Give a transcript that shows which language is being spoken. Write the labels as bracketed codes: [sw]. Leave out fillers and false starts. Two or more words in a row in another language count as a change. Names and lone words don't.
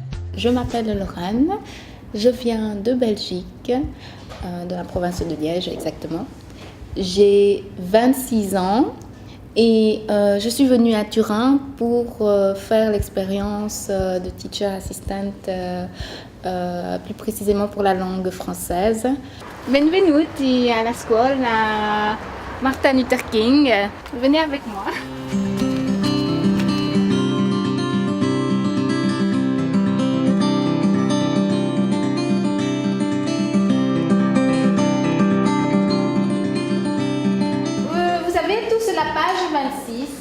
[fr] Je m'appelle Lorraine, je viens de Belgique, de la province de Liège exactement. J'ai 26 ans et je suis venue à Turin pour faire l'expérience de [en] teacher assistant, [fr] plus précisément pour la langue française. [it] Benvenuti alla scuola Martin Luther King. [fr] Venez avec moi. Vous avez tous la page 26?